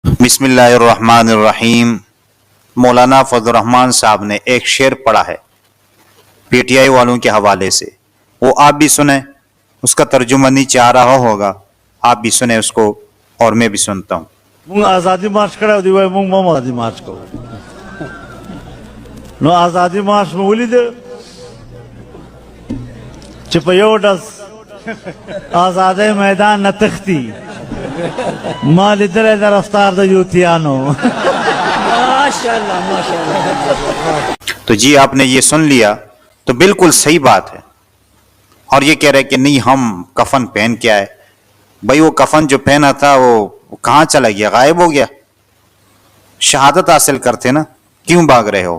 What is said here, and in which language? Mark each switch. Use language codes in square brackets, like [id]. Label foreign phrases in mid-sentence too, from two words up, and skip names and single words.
[ar] بسم اللہ الرحمن الرحیم۔ [ur] مولانا فضل الرحمان صاحب نے ایک شعر پڑھا ہے پی ٹی آئی والوں کے حوالے سے، وہ آپ بھی سنیں، اس کا ترجمہ نیچے آ رہا ہوگا، آپ بھی سنیں اس کو اور میں بھی سنتا ہوں۔ [ps] مونږ آزادی مارچ کړو دی وای مونږ هم آزادی مارچ کوو نو آزادی مارچ مو ولید چې په یو ډز آزادۍ میدان نه تختی ما لیدلی د رفتار د یوتیانو [ar] ماشاءاللہ ماشاءاللہ۔ [ur] تو جی آپ نے یہ سن لیا تو بالکل صحیح بات ہے، اور یہ کہہ رہے کہ نہیں ہم کفن پہن کے آئے، بھائی وہ کفن جو پہنا تھا وہ کہاں چلا گیا؟ غائب ہو گیا؟ شہادت حاصل کرتے نا، کیوں بھاگ رہے ہو؟